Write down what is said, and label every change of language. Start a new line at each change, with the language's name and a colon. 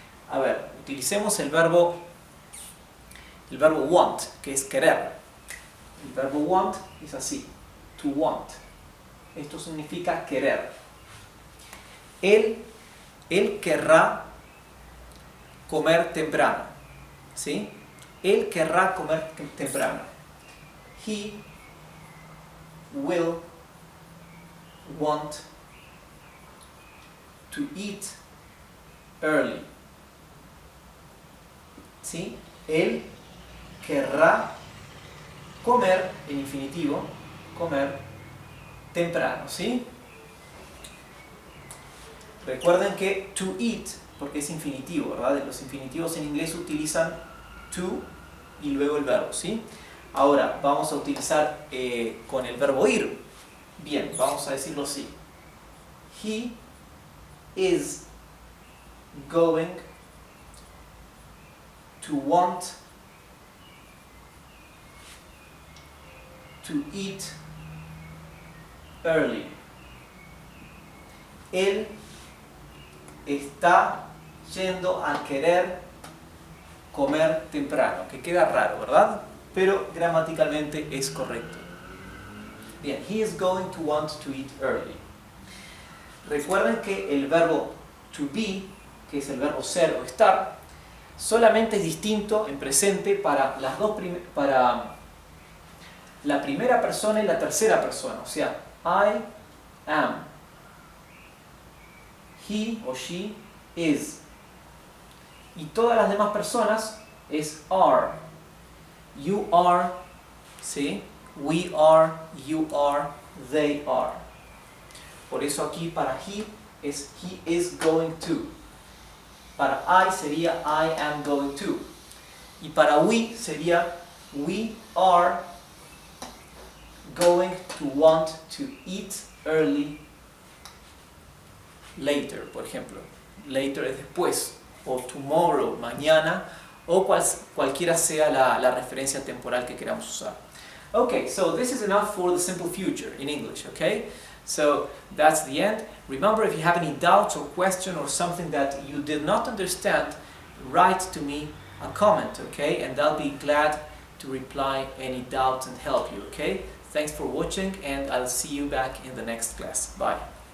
Spanish: A ver, utilicemos el verbo want, que es querer. El verbo want es así, to want. Esto significa querer. Él querrá comer temprano, ¿sí? Él querrá comer temprano.
English: He will want to eat early.
Spanish: ¿Sí? Él querrá comer, en infinitivo, comer temprano, ¿sí? Recuerden que to eat, porque es infinitivo, ¿verdad? Los infinitivos en inglés utilizan to y luego el verbo, ¿sí? Ahora vamos a utilizar con el verbo ir. Bien, vamos a decirlo así.
English: He is going to want to eat early.
Spanish: Él está yendo a querer comer temprano, que queda raro, ¿verdad? Pero gramaticalmente es correcto. Bien,
English: he is going to want to eat early.
Spanish: Recuerden que el verbo to be, que es el verbo ser o estar, solamente es distinto en presente para para la primera persona y la tercera persona. O sea,
English: I am.
Spanish: He o she is. Y todas las demás personas es are.
English: You are,
Spanish: ¿sí?
English: We are, you are, they are.
Spanish: Por eso aquí para he es
English: he is going to.
Spanish: Para I sería
English: I am going to.
Spanish: Y para we sería
English: we are going to want to eat early later,
Spanish: por ejemplo. Later es después, o tomorrow, mañana, o cualquiera sea la referencia temporal que queramos usar.
English: Okay, so this is enough for the simple future in English, okay? So that's the end. Remember, if you have any doubts or question or something that you did not understand, write to me a comment, okay? And I'll be glad to reply any doubts and help you, okay? Thanks for watching, and I'll see you back in the next class. Bye.